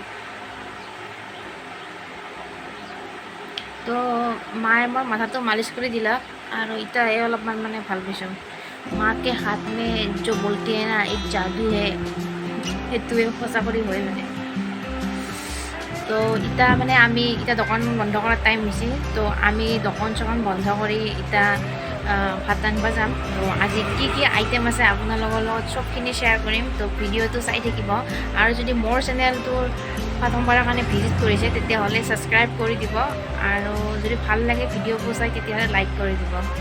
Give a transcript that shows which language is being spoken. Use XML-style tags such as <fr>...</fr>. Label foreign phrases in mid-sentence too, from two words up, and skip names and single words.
<as>তো মায়ে মোৰ মাথাটো মালিচ কৰি দিলাক আৰু এতিয়া অলপমান মানে ভাল পাইছোঁ।</as> <hi>माँ के हाथ में जो बोलती है ना एक जादू है,</hi> <as>সেইটোৱে সঁচা কৰি হয় মানে। তো এতিয়া মানে আমি এতিয়া দোকান বন্ধ কৰাৰ টাইম হৈছে, তো আমি দোকান চোকান বন্ধ কৰি এতিয়া ভাত ৰান্ধিব যাম। তো আজি কি কি আইটেম আছে আপোনালোকৰ লগত চবখিনি শ্বেয়াৰ কৰিম। তো ভিডিঅ'টো চাই থাকিব আৰু যদি মোৰ চেনেলটোৰ প্ৰথমবাৰৰ কাৰণে ভিজিট কৰিছে তেতিয়াহ'লে ছাবস্ক্ৰাইব কৰি দিব আৰু যদি ভাল লাগে ভিডিঅ'বোৰ চাই তেতিয়াহ'লে লাইক কৰি দিব।</as>